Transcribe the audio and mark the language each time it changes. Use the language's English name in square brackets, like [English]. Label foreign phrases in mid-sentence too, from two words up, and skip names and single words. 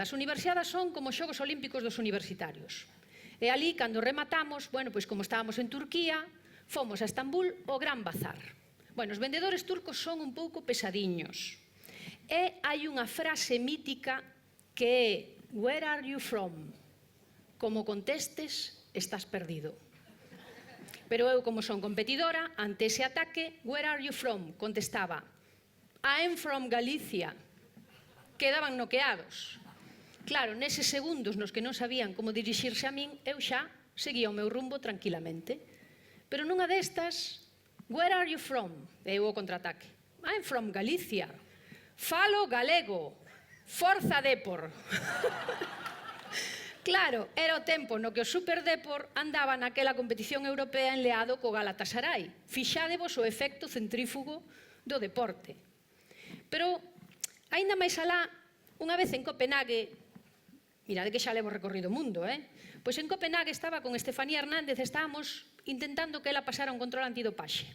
[Galician] As universidades son como os Xogos Olímpicos dos universitarios. E ali, cando rematamos, bueno, pois como estábamos en Turquía, fomos a Estambul ao Gran Bazar. Bueno, os vendedores turcos son un pouco pesadiños. E hai unha frase mítica que é: [English] where are you from? [Galician] Como contestes, estás perdido. Pero eu, como son competidora, ante ese ataque, [English] where are you from? [Galician] Contestaba: [English] I'm from Galicia. [Galician] Quedaban noqueados. Claro, neses segundos nos que non sabían como dirixirse a min, eu xa seguía o meu rumbo tranquilamente. Pero nunha destas, [English] where are you from? [Galician] Eu o contraataque: [English] I'm from Galicia. [Galician] Falo galego. Forza Depor. Claro, era o tempo no que o Super Depor andaba naquela competición europea enleado co Galatasaray. Fixádevos o efecto centrífugo do deporte. Pero, aínda máis alá, unha vez en Copenhague, mirade que xa levo recorrido o mundo, pois en Copenhague estaba con Estefanía Hernández, estábamos intentando que ela pasara un control antidopaxe.